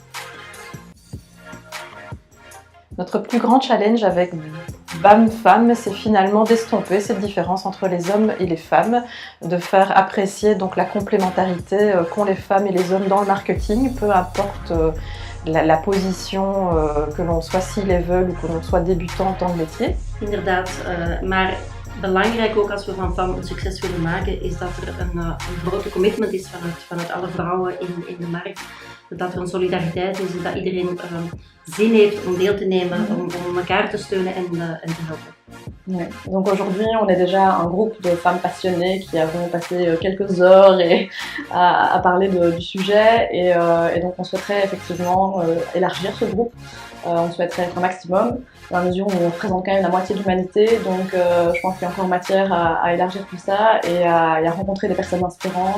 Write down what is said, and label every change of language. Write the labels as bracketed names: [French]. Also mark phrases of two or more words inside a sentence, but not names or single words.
[French] Notre plus grand challenge avec BAM Femmes, c'est finalement d'estomper cette différence entre les hommes et les femmes, de faire apprécier donc la complémentarité qu'ont les femmes et les hommes dans le marketing, peu importe la position, que l'on soit C-level ou que l'on soit débutant dans le métier. [Dutch] Inderdaad, maar belangrijk ook als we van FAM een succes willen maken, is dat er een grote commitment is vanuit alle vrouwen in de markt. Dat er een solidariteit is, dat iedereen zin heeft om deel te nemen, om elkaar te steunen en te helpen. [French] Ouais. Donc aujourd'hui, on est déjà un groupe de femmes passionnées qui avons passé quelques heures à parler du sujet et donc on souhaiterait effectivement élargir ce groupe. On souhaiterait être un maximum, dans la mesure où on représente quand même la moitié de l'humanité, donc je pense qu'il y a encore matière à élargir tout ça et à rencontrer des personnes inspirantes.